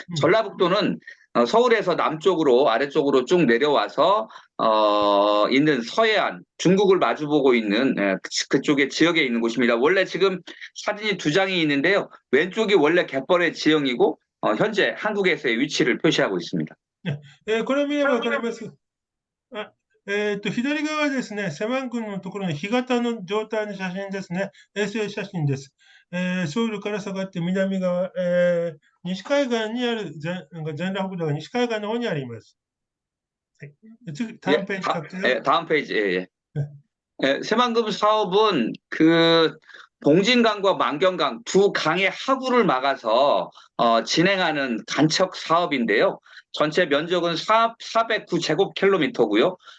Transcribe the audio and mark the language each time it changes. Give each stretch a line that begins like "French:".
Korean: 전라북도는, 서울에서 남쪽으로, 아래쪽으로 쭉 내려와서, 있는 서해안, 중국을 마주보고 있는, 그쪽에 지역에 있는 곳입니다. 원래 지금 사진이 두 장이 있는데요. 왼쪽이 원래 갯벌의 지형이고, 현재 한국에서의 위치를 표시하고 있습니다.
Japanese: これを見ればわかります。左側ですね、セマン君のところの干潟の状態の写真ですね。衛星写真です。ソウルから下がって南側、西海岸にある全裸北道が西海岸の方にあります。はい、次、
Korean: 다음 페이지 갈게요. 다음 페이지. 새만금 사업은 봉진강과 만경강 두 강의 하구를 막아서 진행하는 간척 사업인데요. 전체 면적은 409제곱킬로미터고요.